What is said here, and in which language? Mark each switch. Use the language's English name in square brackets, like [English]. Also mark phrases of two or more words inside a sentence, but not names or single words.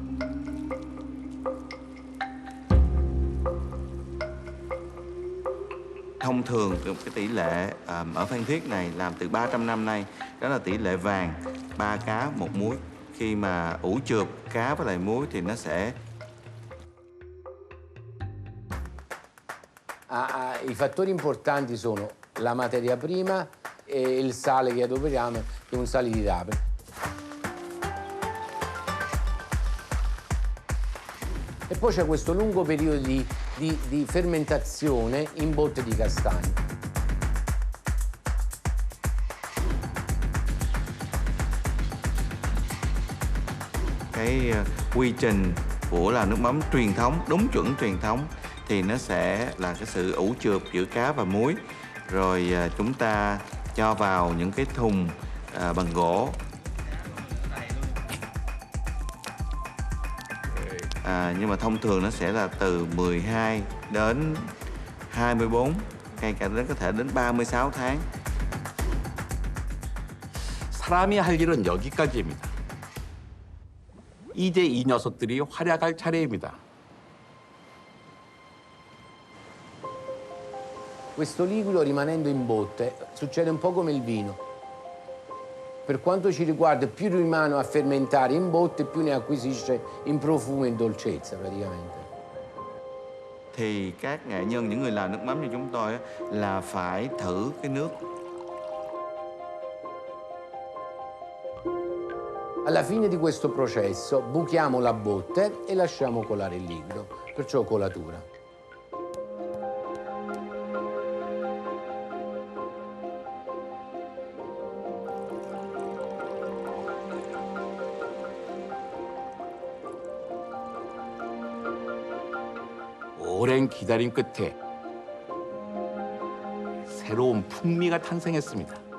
[Vietnamese] Thông thường cái tỷ lệ ở Phan Thiết này làm từ 300 năm nay, đó là tỷ lệ vàng 3 cá 1 muối. Khi mà ủ chượp cá với lại muối thì nó sẽ [Italian] I fattori importanti sono la materia prima e il sale che adoperiamo, che è un sale di rape. E poi c'è questo lungo periodo di fermentazione in botte di castagno. [Vietnamese] cái quy trình của là nước mắm truyền thống, đúng chuẩn truyền thống thì nó sẽ là cái sự ủ chượp giữa cá và muối. Rồi chúng ta cho vào những cái thùng bằng gỗ. Nhưng mà thông thường nó sẽ là từ 12 đến 24, ngay cả đến có thể đến 36 tháng. [Korean] 사람이 할 일은 여기까지입니다. 이제 이 녀석들이 활약할 차례입니다. [Italian] Questo liquido rimanendo in botte succede un po' come il vino. Per quanto ci riguarda, più rimane a fermentare in botte, più ne acquisisce in profumo e in dolcezza praticamente. [Vietnamese] Thì các nghệ nhân, những người làm nước mắm như chúng tôi á, là phải thử cái nước. [Italian] Alla fine di questo processo buchiamo la botte e lasciamo colare il liquido, perciò colatura. [Korean] 오랜 기다림 끝에 새로운 풍미가 탄생했습니다.